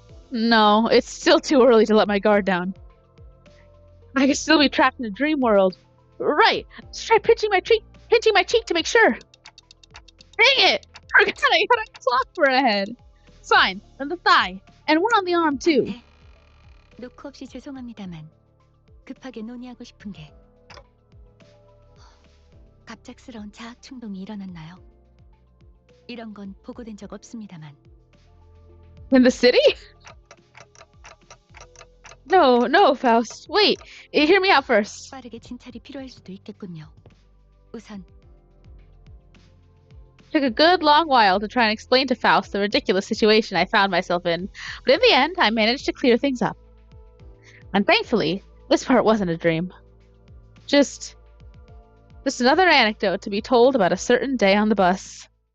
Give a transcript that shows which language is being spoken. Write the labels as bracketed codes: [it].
[en] No, it's still too early to let my guard down. I could still be trapped in a dream world. Right. Let's try pinching my cheek to make sure. Dang it! Forgot I got a clock for a head. Fine. On the thigh. And one on the arm too. [ko] 네. 노크 없이 죄송합니다만 급하게 논의하고 싶은 게 갑작스러운 자학 충동이 일어났나요? 이런 건 보고된 적 없습니다만. [en] In the city? No, Faust. Wait. Hear me out first. [ko] 빠르게 진찰이 필요할 수도 있겠군요. 우선 [en] Took a good long while to try and explain to Faust the ridiculous situation I found myself in, but in the end, I managed to clear things up. And thankfully, this part wasn't a dream. Just another anecdote to be told about a certain day on the bus.